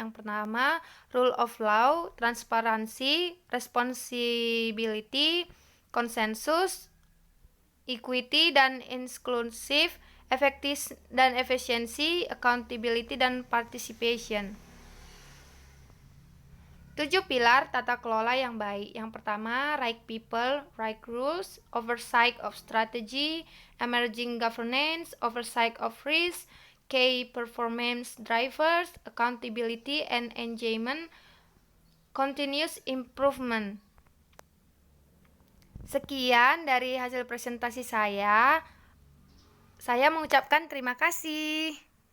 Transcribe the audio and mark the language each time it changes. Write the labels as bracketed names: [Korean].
[Indonesian] Yang pertama, rule of law, transparansi, responsibility, konsensus, equity dan inclusive, efektif dan efisiensi, accountability dan participation. 7 pilar tata kelola yang baik. Yang pertama, [English] right people, right rules, oversight of strategy, emerging governance, oversight of risk, key performance drivers, accountability and engagement, continuous improvement. [Indonesian] Sekian dari hasil presentasi saya. Saya mengucapkan terima kasih.